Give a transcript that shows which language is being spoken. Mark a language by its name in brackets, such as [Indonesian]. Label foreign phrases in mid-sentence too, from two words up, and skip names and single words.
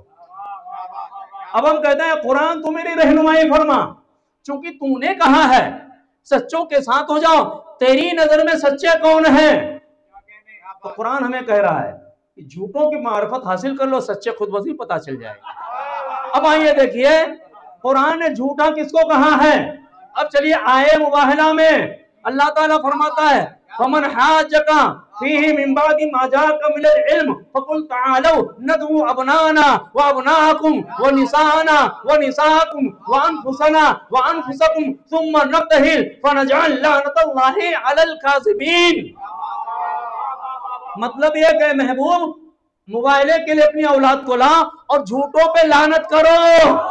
[Hindi] अब हम कहते हैं कुरान तू मेरी रहनुमाई फरमा, चूंकि तूने कहा है सच्चों के साथ हो जाओ, तेरी नजर में सच्चे कौन है? तो कुरान हमें कह रहा है कि झूठों की मार्फत हासिल कर लो, सच्चे खुद ब खुद पता चल जाएगा। अब आइए देखिए कुरान ने झूठा किसको कहा है। अब चलिए आए मुबाहला में अल्लाह ताला फरमाता है [Arabic] فمن حاجك فيه من بعد ما جاءك من العلم فقل تعالوا ندع أبناءنا وأبناءكم ونساءنا ونساءكم وأنفسنا وأنفسكم ثم نبتهل فنجعل لعنة الله على الكاذبين. [Hindi] मतलब ये कि महबूब मोबाइल के लिए अपनी औलाद को ला और झूठों पे लानत करो।